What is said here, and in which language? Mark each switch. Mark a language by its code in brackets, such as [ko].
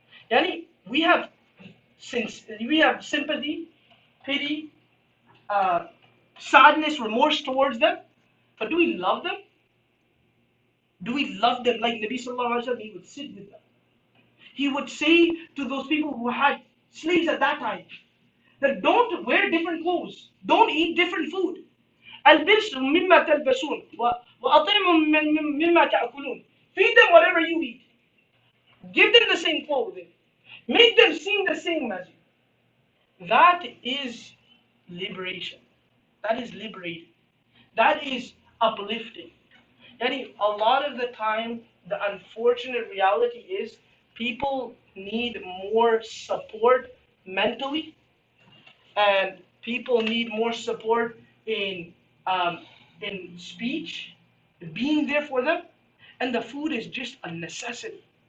[en] Yani, we have sympathy, pity, sadness, remorse towards them, but do we love them? Do we love them like Nabi Sallallahu Alaihi Wasallam? He would sit with them. He would say to those people who had slaves at that time that don't wear different clothes, don't eat different food. [ar] البسوا مما تلبسون وأطعموا مما تأكلون. [en] Feed them whatever you eat. Give them the same clothing. Make them sing the same as you. That is liberation. That is liberating. That is uplifting. Yani, a lot of the time, the unfortunate reality is people need more support mentally, and people need more support in speech, being there for them, and the food is just a necessity.